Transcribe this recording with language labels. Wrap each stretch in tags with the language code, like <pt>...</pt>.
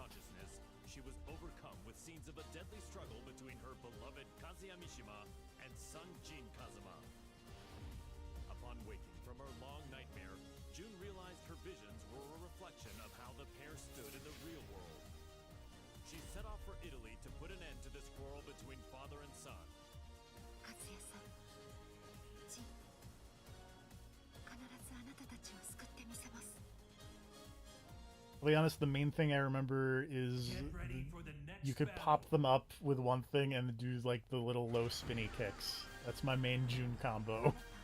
<en>Consciousness, she was overcome with scenes of a deadly struggle between her beloved Kazuya Mishima and son Jin Kazuma. Upon waking from her long nightmare, Jun realized her visions were a reflection of how the pair stood in the real world. She set off for Italy to put an end to this quarrel between father and son.</en> <ja>和也さん、ジン、必ずあなたたちを救ってみせます。</ja> <en>To be honest, the main thing I remember is you could pop them up with one thing and do like the little low spinny kicks. That's my main June combo.</en>